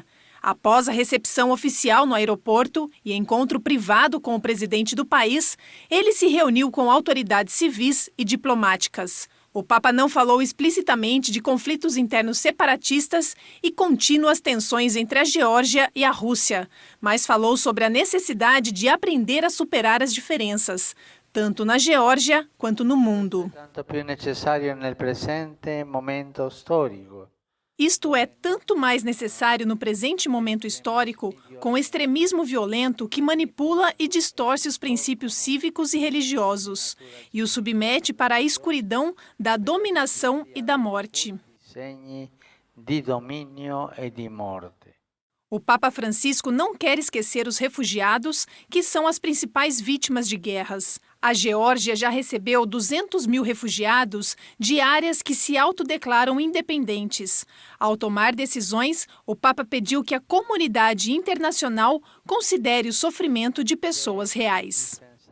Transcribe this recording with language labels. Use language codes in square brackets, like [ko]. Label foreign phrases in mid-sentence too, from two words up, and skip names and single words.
[pt] Após a recepção oficial no aeroporto e encontro privado com o presidente do país, ele se reuniu com autoridades civis e diplomáticas. O Papa não falou explicitamente de conflitos internos separatistas e contínuas tensões entre a Geórgia e a Rússia, mas falou sobre a necessidade de aprender a superar as diferenças, tanto na Geórgia quanto no mundo. [it] Tanto più necessario nel presente momento storico. [pt] Isto é tanto mais necessário no presente momento histórico, com o extremismo violento que manipula e distorce os princípios cívicos e religiosos e o submete para a escuridão da dominação e da morte. [it] Segni di dominio e di morte. [pt] O Papa Francisco não quer esquecer os refugiados, que são as principais vítimas de guerras. A Geórgia já recebeu 200 mil refugiados de áreas que se autodeclaram independentes. Ao tomar decisões, o Papa pediu que a comunidade internacional considere o sofrimento de pessoas reais.